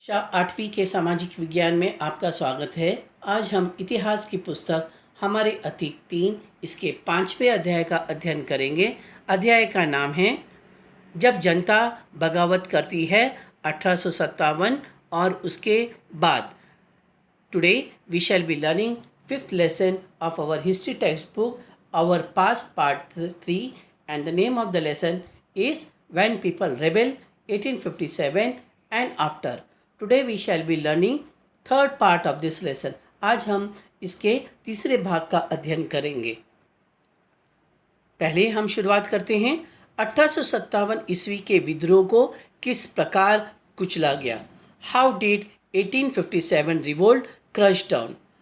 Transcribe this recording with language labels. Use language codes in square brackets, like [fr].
[hi] कक्षा 8वीं के सामाजिक विज्ञान में आपका स्वागत है। आज हम इतिहास की पुस्तक हमारे अतीत 3 इसके 5वें अध्याय का अध्ययन करेंगे। अध्याय का नाम है जब जनता बगावत करती है 1857 और उसके बाद। [en] Today we shall be learning 5th lesson of our history textbook, our past part 3, and the name of the lesson is When People Rebel 1857 and After. Today we shall be learning third part of this lesson. [hi] आज हम इसके तीसरे भाग का अध्ययन करेंगे। पहले हम शुरुआत करते हैं 1857 ईस्वी के विद्रोह को किस प्रकार कुचला गया। [en] How did 1857 revolt crush down.